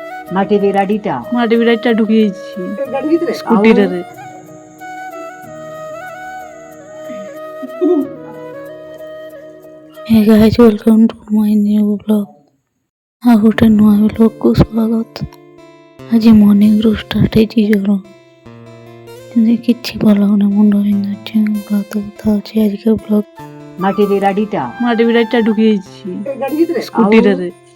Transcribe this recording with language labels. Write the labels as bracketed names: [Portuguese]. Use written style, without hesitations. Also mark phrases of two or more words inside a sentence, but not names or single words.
[Odia] ମାଟି ବିରାଡ଼ିଟା ଢୁକି ଯାଇଛି ସ୍କୁଟିରେ। [English] Hey guys, welcome to my new vlog. [Odia] ଆଉ ଗୋଟେ ନୂଆ ବ୍ଲଗ୍କୁ ସ୍ୱାଗତ। ଆଜି ମର୍ଣ୍ଣିଂରୁ ଷ୍ଟାର୍ଟ ହେଇଛି ଜ୍ୱର, ଯେମିତି କିଛି ଭଲ ଲାଗୁନି, ମୁଣ୍ଡ ବିନ୍ଧୁଛି, ହାତ ବଥା ଅଛି। ଆଜିକା ବ୍ଲଗ୍ ମାଟି ବିରାଡ଼ିଟା ଢୁକି ଯାଇଛି ସ୍କୁଟିରେ।